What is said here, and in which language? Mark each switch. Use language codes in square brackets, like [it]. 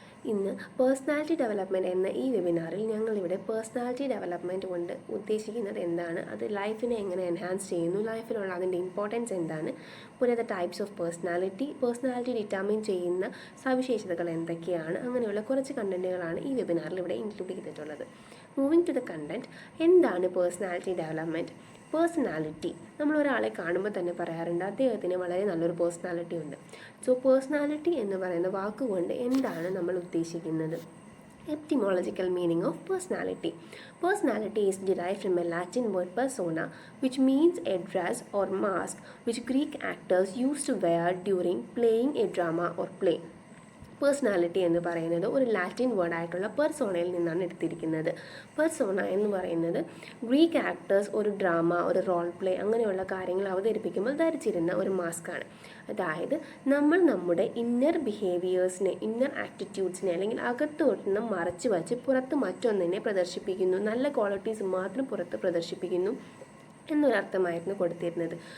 [ml] ഇന്ന് personality development എന്ന ഈ വെബിനാറിൽ ഞങ്ങളിവിടെ പേഴ്സണാലിറ്റി ഡെവലപ്മെൻറ്റ് കൊണ്ട് ഉദ്ദേശിക്കുന്നത് എന്താണ്, അത് ലൈഫിനെ എങ്ങനെ എൻഹാൻസ് ചെയ്യുന്നു, ലൈഫിലുള്ള അതിൻ്റെ ഇമ്പോർട്ടൻസ് എന്താണ്, പുതിയ ടൈപ്സ് ഓഫ് പേഴ്സണാലിറ്റി ഡിറ്റർമിൻ ചെയ്യുന്ന സവിശേഷതകൾ എന്തൊക്കെയാണ്, അങ്ങനെയുള്ള കുറച്ച് കണ്ടൻറ്റുകളാണ് ഈ വെബിനാറിൽ ഇവിടെ ഇൻക്ലൂഡ് ചെയ്തിട്ടുള്ളത്. [en] moving to the content, [ml] എന്താണ് പേഴ്സണാലിറ്റി ഡെവലപ്മെൻറ്റ്? പേഴ്സണാലിറ്റി, നമ്മൾ ഒരാളെ കാണുമ്പോൾ തന്നെ പറയാറുണ്ട് അദ്ദേഹത്തിന് വളരെ നല്ലൊരു പേഴ്സണാലിറ്റി ഉണ്ട്. സോ പേഴ്സണാലിറ്റി എന്ന് പറയുന്ന വാക്കുകൊണ്ട് എന്താണ് നമ്മൾ ഉദ്ദേശിക്കുന്നത്? [en] Etymological meaning of personality. Personality is derived from a Latin word persona, which means a dress or mask which Greek actors used to wear during playing a drama or play. [ml] Personality എന്ന് പറയുന്നത് ഒരു Latin വേർഡായിട്ടുള്ള പെർസോണയിൽ നിന്നാണ് എടുത്തിരിക്കുന്നത്. Persona എന്ന് പറയുന്നത് Greek actors ഒരു drama, ഒരു role play അങ്ങനെയുള്ള കാര്യങ്ങൾ അവതരിപ്പിക്കുമ്പോൾ ധരിച്ചിരുന്ന ഒരു മാസ്കാണ്. അതായത് നമ്മൾ നമ്മുടെ ഇന്നർ ബിഹേവിയേഴ്സിനെ, ഇന്നർ ആറ്റിറ്റ്യൂഡ്സിനെ അല്ലെങ്കിൽ അകത്തോട്ട് മറച്ചു വച്ച് പുറത്ത് മറ്റൊന്നിനെ പ്രദർശിപ്പിക്കുന്നു, നല്ല ക്വാളിറ്റീസ് മാത്രം പുറത്ത് പ്രദർശിപ്പിക്കുന്നു എന്നൊരർത്ഥമായിരുന്നു കൊടുത്തിരുന്നത്.